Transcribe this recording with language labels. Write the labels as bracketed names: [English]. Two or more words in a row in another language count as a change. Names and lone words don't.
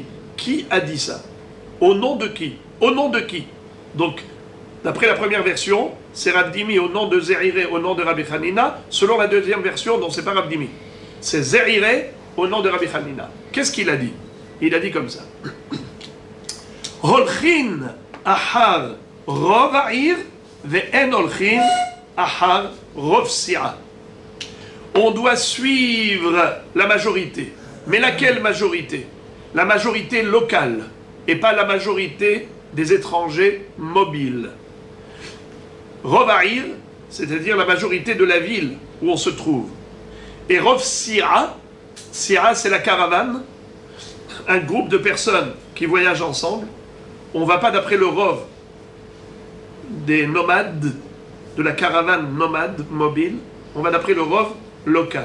[French] Qui a dit ça? Au nom de qui? Au nom de qui? Donc, d'après la première version, c'est Ravdimi au nom de Ze'ire, au nom de Rabbi Hanina. Selon la deuxième version, non, c'est pas Ravdimi. C'est Ze'ire au nom de Rabbi Hanina. Qu'est-ce qu'il a dit? Il a dit comme ça. [Hebrew] הולכין אחר רוב העיר ואין הולכין אחר רוב סיעה. [French] On doit suivre la majorité. Mais laquelle majorité? La majorité locale et pas la majorité des étrangers mobiles. [Hebrew] רוב העיר, [French] c'est-à-dire la majorité de la ville où on se trouve. Et [Hebrew] רוב סיעה, [French] si'a c'est la caravane, un groupe de personnes qui voyagent ensemble. On ne va pas d'après le rov des nomades, de la caravane nomade mobile, on va d'après le rov local.